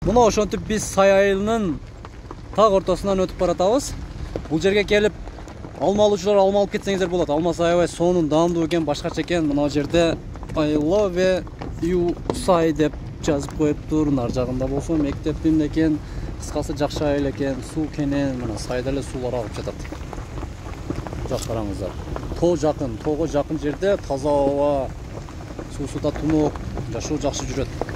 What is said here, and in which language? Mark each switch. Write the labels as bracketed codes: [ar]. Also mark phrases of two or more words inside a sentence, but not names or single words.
[ky] Мына ошентип биз Сай айылынын так ортосунан өтүп баратабыз. Бул жерге келип алма алуучулар алма алып кетсеңиздер болот. Алмасы аябай сонун, даамдуу экен, башкача экен. Мына жерде [en] I love you [ky] Сай деп жазып коюптур. Нар жагында болсо мектеп экен. Кыскасы жакшы айыл экен, суу кенен, мына сайда эле суулар агып жатат. Жак караңыздар. Тоо жакын, тоого жакын жерде таза аба, суусу да тунук, жашоо жакшы жүрөт.